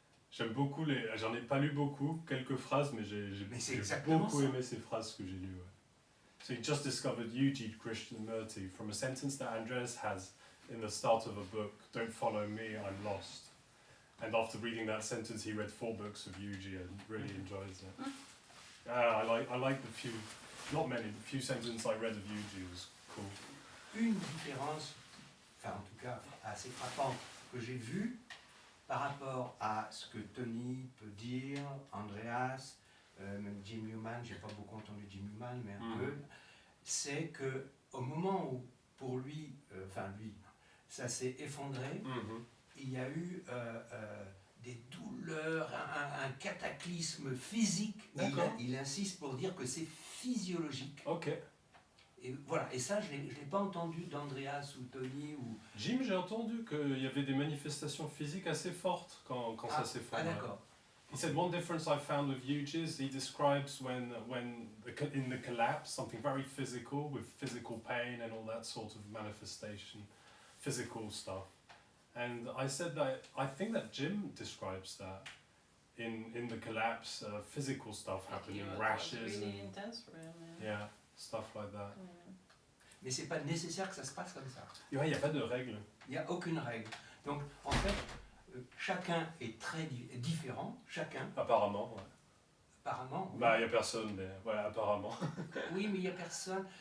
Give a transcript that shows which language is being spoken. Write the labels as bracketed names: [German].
[French] J'aime beaucoup j'en ai pas lu beaucoup, quelques phrases, mais j'ai beaucoup aimé ces phrases que j'ai lues. Ouais. [English] So you just discovered Eugene Krishnamurti from a sentence that Andreas has in the start of a book, "Don't follow me, I'm lost." And after reading that sentence, he read 4 books of Eugene and really enjoys it. I like the few, not many, the few sentences I read of Eugene was cool. [French] Une différence, enfin en tout cas assez frappante, que j'ai vue par rapport à ce que Tony peut dire, Andreas, même Jim Newman, j'ai pas beaucoup entendu Jim Newman, mais un peu, c'est que au moment où pour lui, ça s'est effondré, il y a eu des douleurs, un cataclysme physique. Il insiste pour dire que c'est physiologique. Ok. Et voilà, et ça je l'ai pas entendu d'Andreas ou Tony ou... Jim, j'ai entendu qu'il y avait des manifestations physiques assez fortes quand ça s'effondre. Ah d'accord. [English] He said one difference I found with Yuji is he describes in the collapse something very physical with physical pain and all that sort of manifestation, physical stuff. And I said that I think that Jim describes that in the collapse, physical stuff happening, rashes really and intense for him. yeah, stuff like that. [French] Mais c'est pas nécessaire que ça se passe comme ça. Ouais, il n'y a pas de règle. Il n'y a aucune règle. Donc en fait, chacun est très différent, chacun. Apparemment, ouais. Apparemment. Oui. Bah, il n'y a personne, mais ouais, apparemment. Oui, mais il n'y a personne.